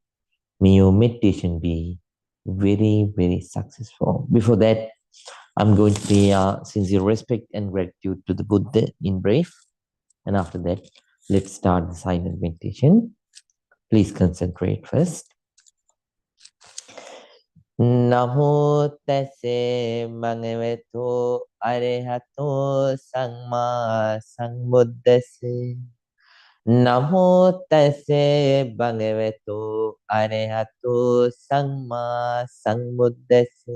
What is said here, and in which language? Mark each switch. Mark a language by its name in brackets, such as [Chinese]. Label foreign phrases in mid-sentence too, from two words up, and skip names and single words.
[English] May your meditation be very, very successful. Before that, I'm going to pay sincere respect and gratitude to the Buddha in brief. And after that, let's start the silent meditation. Please concentrate first. [Pali] Namo tase bhagavato arahato samma sambuddhassa. Namo tase bhagavato arahato samma sambuddhase.